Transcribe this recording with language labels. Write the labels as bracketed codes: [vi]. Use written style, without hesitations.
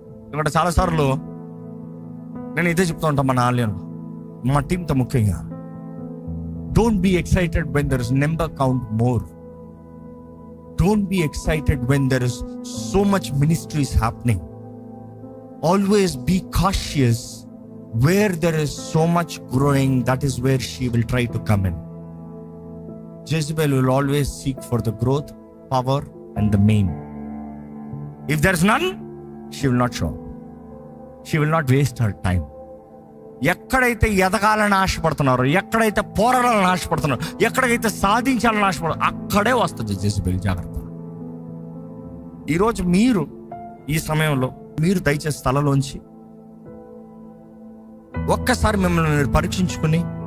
[te] ఇక్కడ చాలాసార్లు నేను ఇదే చెప్తూ ఉంటాను మన ఆలయంలో, మా టీంతో ముఖ్యంగా, [en] Don't be excited when there is number count more. Don't be excited when there is so much ministries happening. Always be cautious where there is so much growing, that is where she will try to come in. Jezebel will always seek for the growth, power and the main. If there is none, she will not show up. She will not waste her time. [te] ఎక్కడైతే ఎదగాలని ఆశపడుతున్నారో, ఎక్కడైతే పోరాడాలని ఆశపడుతున్నారో, ఎక్కడైతే సాధించాలని ఆశపడుతున్నారో అక్కడే వస్తుంది Jezebel. జాగ్రత్త. ఈరోజు మీరు ఈ సమయంలో మీరు దయచేసి స్థలంలోంచి ఒక్కసారి మిమ్మల్ని మీరు పరీక్షించుకుని